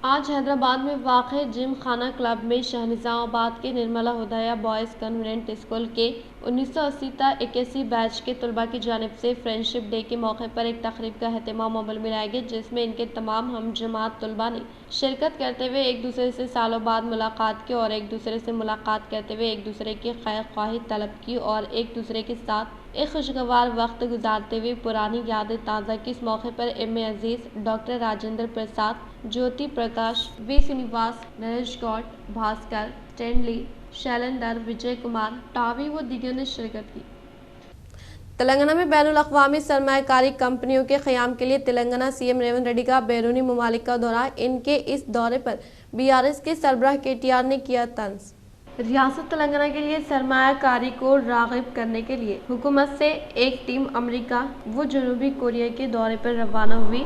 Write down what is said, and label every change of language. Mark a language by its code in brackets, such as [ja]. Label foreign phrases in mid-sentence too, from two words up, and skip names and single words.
[ur] آج حیدرآباد میں واقع جم خانہ کلب میں شاہ نظام آباد کے نرملا ہدایہ بوائز کنوینٹ اسکول کے 1980 تا 81 بیچ کے طلباء کی جانب سے [en] friendship day [ur] کے موقع پر ایک تقریب کا اہتمام عمل میں لایا گیا، جس میں ان کے تمام ہم جماعت طلباء نے شرکت کرتے ہوئے ایک دوسرے سے سالوں بعد ملاقات کی اور ایک دوسرے سے ملاقات کرتے ہوئے ایک دوسرے کی خیر خواہی طلب کی اور ایک دوسرے کے ساتھ ایک خوشگوار وقت گزارتے ہوئے پرانی یادیں تازہ کی۔ اس موقع پر ایم اے عزیز ڈاکٹر راجندر پرساد، جیوتی پرکاش، وی سرینواس، نریش گوڈ، بھاسکر، اسٹینلی، شیلندر، وجے کمار، ٹاوی و دیگر نے شرکت کی۔ تلنگانہ میں بین الاقوامی سرمایہ کاری کمپنیوں کے قیام کے لیے تلنگانہ سی ایم ریونت ریڈی کا بیرونی ممالک کا دورہ۔ ان کے اس دورے پر BRS کے سربراہ KTR نے کیا طنز۔ ریاست تلنگانہ کے لیے سرمایہ کاری کو راغب کرنے کے لیے حکومت سے ایک ٹیم امریکہ و جنوبی کوریا کے دورے پر روانہ ہوئی۔